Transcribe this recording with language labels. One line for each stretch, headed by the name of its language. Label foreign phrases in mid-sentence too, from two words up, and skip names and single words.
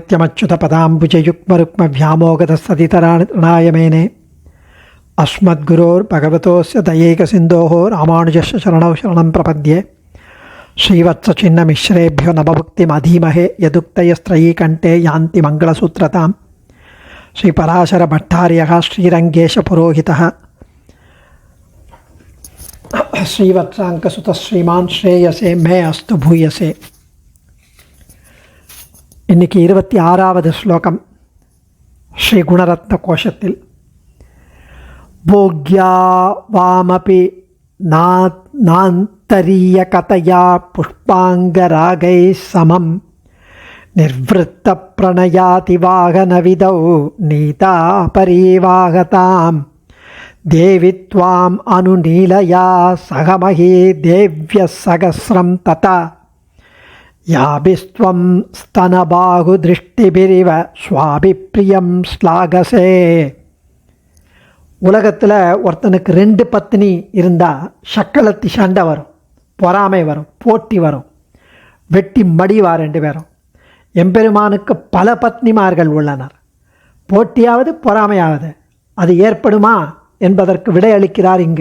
Sanskrit: नित्यमच्युतपदाम्बुजयुग्मरुक्मव्यामोगतस्तदितराणाय मेने अस्मद्गुरोर्भगवतोस्य दयैकसिन्धोः रामानुजस्य चरणौ शरणं प्रपद्ये श्रीवत्सचिन्नमिश्रेभ्यो नमभुक्तिमधीमहे यदुक्तयस्त्रयीकण्ठे यान्ति मङ्गलसूत्रतां श्रीपराशरभट्टार्यः श्रीरङ्गेशपुरोहितः श्रीवत्साङ्कसुतः श्रीमान् श्रेयसे मे अस्तु भूयसे.
Tamil: இன்னைக்கு 26வது ஸ்லோகம் ஸ்ரீ குணரத்ன கோஷத்தில்
Sanskrit: भोग्या वामपि नान्तरीयकतया पुष्पाङ्गरागैः समं निर्वृत्तप्रणयातिवाहनविदौ नीता परिवाहतां देवि त्वाम् अनुनीलया सहमही देव्यः सहस्रं तथा याभिस्त्वं स्तनबाहुदृष्टिभिरिव स्वाभिप्रियं श्लाघसे.
Tamil: உலகத்தில் ஒருத்தனுக்கு 2 பத்னி இருந்தால் சக்களத்தி சண்டை வரும், பொறாமை வரும், போட்டி வரும், வெட்டி மடிவா 2 பேரும். எம்பெருமானுக்கு பல பத்னிமார்கள் உள்ளனர். போட்டியாவது பொறாமையாவது அது ஏற்படுமா என்பதற்கு விடையளிக்கிறார் இங்கு.